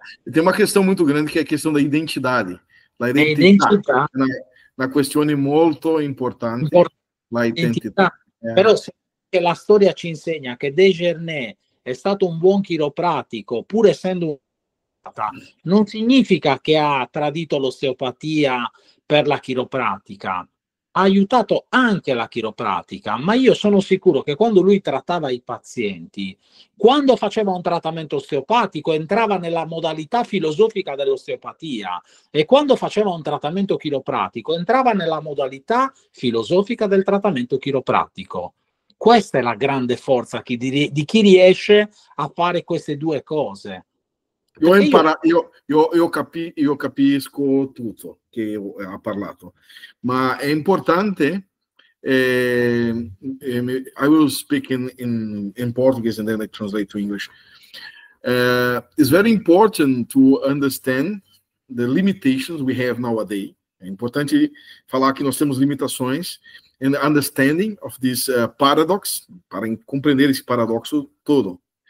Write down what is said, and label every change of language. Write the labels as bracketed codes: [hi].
[pt] Tem uma questão muito grande que é a questão da identidade. [it] La identità. Una questione molto importante. La identità. Però se la storia ci insegna che Desjardins è stato un buon chiropratico, pur essendo non significa che ha tradito l'osteopatia per la chiropratica, ha aiutato anche la chiropratica, ma io sono sicuro che quando lui trattava i pazienti, quando faceva un trattamento osteopatico entrava nella modalità filosofica dell'osteopatia e quando faceva un trattamento chiropratico entrava nella modalità filosofica del trattamento chiropratico. Questa è la grande forza di chi riesce a fare queste due cose. Io capisco tutto che ha parlato, ma è importante. [en] I will speak in Portuguese and then I translate to English. It's very important to understand the limitations we have nowadays. [pt] É importante falar que nós temos limitações [en] and the understanding of this paradox, [pt] para compreender esse paradoxo todo.